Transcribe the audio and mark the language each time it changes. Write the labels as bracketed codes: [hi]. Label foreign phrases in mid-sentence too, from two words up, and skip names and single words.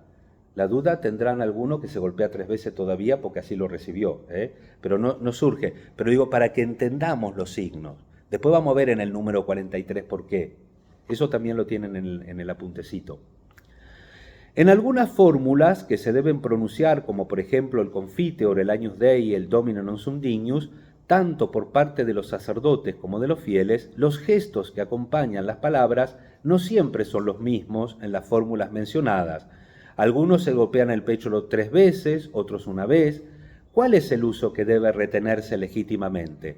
[es] La duda tendrán alguno que se golpea 3 veces todavía porque así lo recibió, pero no surge. Pero digo, para que entendamos los signos. Después vamos a ver en el número 43 por qué. Eso también lo tienen en el apuntecito. En algunas fórmulas que se deben pronunciar, como por ejemplo el Confiteor, el Agnus Dei y el [la] Domino non sum dignus, [es] tanto por parte de los sacerdotes como de los fieles, los gestos que acompañan las palabras no siempre son los mismos en las fórmulas mencionadas. Algunos se golpean el pecho 3 veces, otros una vez. ¿Cuál es el uso que debe retenerse legítimamente?